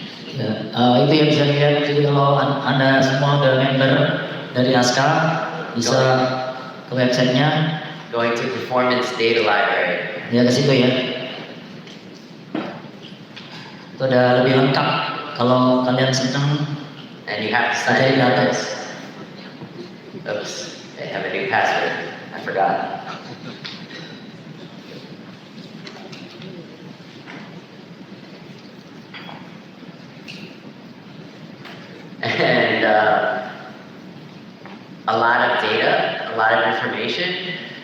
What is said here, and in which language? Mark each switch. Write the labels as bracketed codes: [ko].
[id] Ya, itu yang bisa dilihat. Jadi kalau Anda semua udah member dari ASCA, bisa ke websitenya, [en] going to Performance Data Library. [id] ya ke situ ya. Itu udah lebih lengkap kalau kalian senang. [en] And you have to sign in for this. Oops, I have a new password. I forgot. And a lot of data, a lot of information.